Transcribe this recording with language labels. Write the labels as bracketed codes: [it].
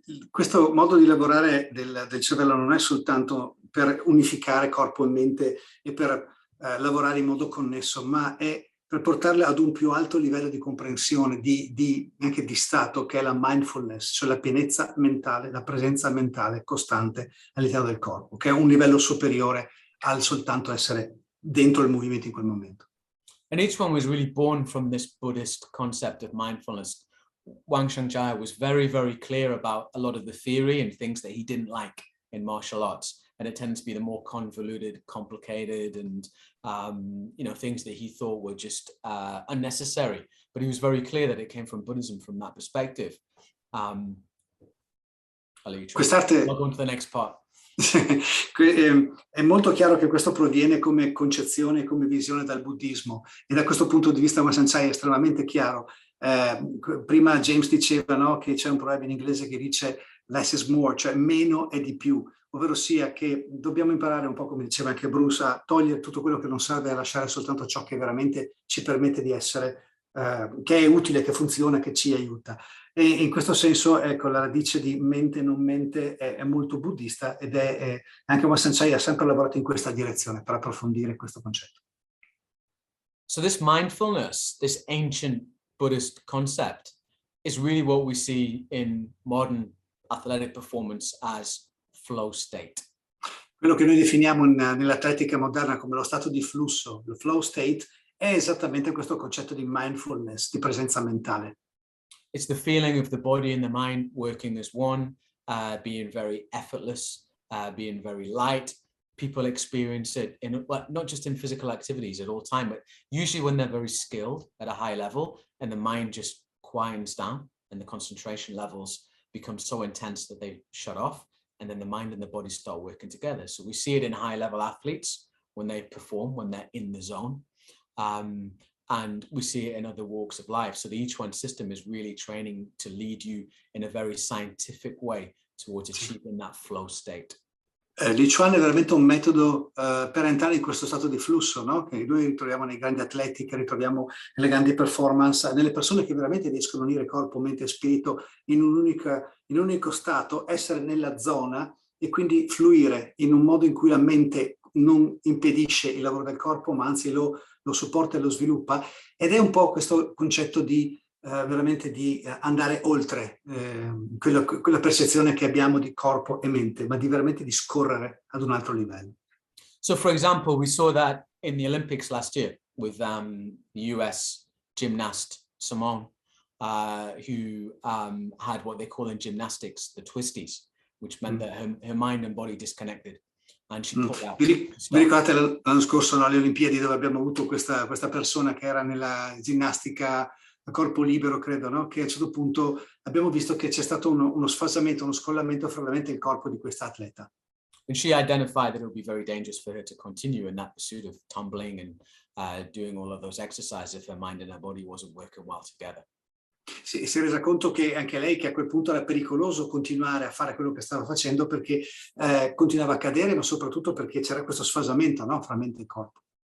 [it] Questo modo di lavorare del cervello non è soltanto per unificare corpo e mente e per lavorare in modo connesso, ma è per portarle ad un più alto livello di comprensione, anche di stato, che è la mindfulness, cioè la pienezza mentale, la presenza mentale costante all'interno del corpo, che è un livello superiore al soltanto essere dentro il movimento in quel momento. [en] And each one was really born from this Buddhist concept of mindfulness. Wang Xiangjia was very, very clear about a lot of the theory and things that he didn't like in martial arts. And it tends to be the more convoluted, complicated, and things that he thought were just unnecessary. But he was very clear that it came from Buddhism from that perspective. I'll let you try. [it] Quest'arte... [en] I'll go on to the next part. [it] È molto chiaro che questo proviene come concezione, come visione dal buddismo, e da questo punto di vista Wang Xiangjia è estremamente chiaro. Prima James diceva, no, che c'è un proverbio in inglese che dice [en] less is more, [it] cioè meno è di più, ovvero sia che dobbiamo imparare un po', come diceva anche Bruce, a togliere tutto quello che non serve e a lasciare soltanto ciò che veramente ci permette di essere, che è utile, che funziona, che ci aiuta. E in questo senso, ecco, la radice di mente non mente è molto buddista, ed è anche Wang Xiangjia ha sempre lavorato in questa direzione per approfondire questo concetto. [en] So this mindfulness, this ancient Buddhist concept, is really what we see in modern athletic performance as flow state. [it] Quello che noi definiamo nell'atletica moderna come lo stato di flusso, il flow state, è esattamente questo concetto di mindfulness, di presenza mentale. [en] It's the feeling of the body and the mind working as one, being very effortless, being very light. People experience it not just in physical activities at all time, but usually when they're very skilled at a high level and the mind just quiets down and the concentration levels become so intense that they shut off, and then the mind and the body start working together. So we see it in high level athletes when they perform, when they're in the zone. And we see it in other walks of life. So the Each One system is really training to lead you in a very scientific way towards achieving that flow state. [it] L'Each One è veramente un metodo per entrare in questo stato di flusso, no? Che noi ritroviamo nei grandi atleti, che ritroviamo nelle grandi performance, nelle persone che veramente riescono a unire corpo, mente e spirito in un unico stato, essere nella zona e quindi fluire in un modo in cui la mente non impedisce il lavoro del corpo, ma anzi lo supporta e lo sviluppa, ed è un po' questo concetto di veramente di andare oltre quella percezione che abbiamo di corpo e mente, ma di veramente di scorrere ad un altro livello. [en] So for example, we saw that in the Olympics last year with the US gymnast Simone, who had what they call in gymnastics the twisties, which meant that her mind and body disconnected. And she pulled out. [it] Vi ricordate l'anno scorso, no, alle Olimpiadi, dove abbiamo avuto questa persona che era nella ginnastica a corpo libero, credo, no? Che a un certo punto abbiamo visto che c'è stato uno sfasamento, uno scollamento fra la mente e il corpo di questa atleta. [en] And she identified that it would be very dangerous for her to continue in that pursuit of tumbling and doing all of those exercises if her mind and her body wasn't working well together. [it] Si è resa conto che anche lei, che a quel punto era pericoloso continuare a fare quello che stava facendo, perché continuava a cadere, ma soprattutto perché c'era questo sfasamento, no, fra mente e corpo.